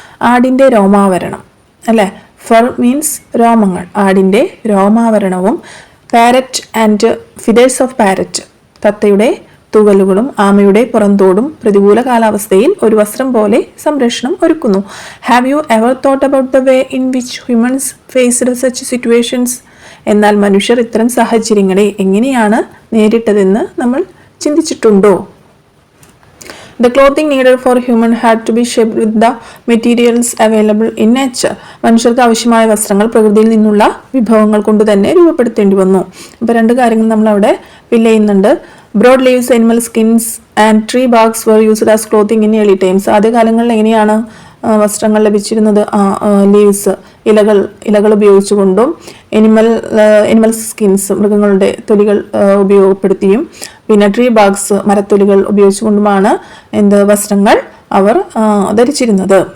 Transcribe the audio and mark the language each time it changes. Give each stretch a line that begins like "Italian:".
Malayalam: ആടിൻ്റെ രോമാവരണം, അല്ലേ? Fir means രോമങ്ങൾ, ആടിൻ്റെ രോമാവരണവും പാരറ്റ് ആൻഡ് ഫിദേഴ്സ് ഓഫ് പാരറ്റ്, തത്തയുടെ തൂവലുകളും ആമയുടെ പുറന്തോടും പ്രതികൂല കാലാവസ്ഥയിൽ ഒരു വസ്ത്രം പോലെ സംരക്ഷണം ഒരുക്കുന്നു.
English: Have you ever thought about the way in which humans faced such situations?
Malayalam: എന്നാൽ മനുഷ്യർ ഇത്തരം സാഹചര്യങ്ങളെ എങ്ങനെയാണ് നേരിട്ടതെന്ന് നമ്മൾ ചിന്തിച്ചിട്ടുണ്ടോ?
English: The clothing needed for human had to be shaped with the materials available in nature.
Malayalam: മനുഷ്യർക്ക് ആവശ്യമായ വസ്ത്രങ്ങൾ പ്രകൃതിയിൽ നിന്നുള്ള വിഭവങ്ങൾ കൊണ്ട് തന്നെ രൂപപ്പെടുത്തേണ്ടി വന്നു. അപ്പോൾ 2 കാര്യങ്ങൾ നമ്മൾ അവിടെ ഫില്ല് ചെയ്യുന്നുണ്ട്.
English: Broad leaves, animal skins and tree barks were used as clothing in early times.
Malayalam: ആദ്യ കാലങ്ങളിൽ എങ്ങനെയാണ് വസ്ത്രങ്ങൾ ലഭിച്ചിരുന്നത്? ലീവ്സ്, ഇലകൾ ഉപയോഗിച്ചുകൊണ്ടും എനിമൽ സ്കിൻസ്, മൃഗങ്ങളുടെ തൊലികൾ ഉപയോഗപ്പെടുത്തിയും, പിന്നെ ട്രീ ബാഗ്സ്, മരത്തൊലികൾ ഉപയോഗിച്ചുകൊണ്ടുമാണ് വസ്ത്രങ്ങൾ അവർ ധരിച്ചിരുന്നത്.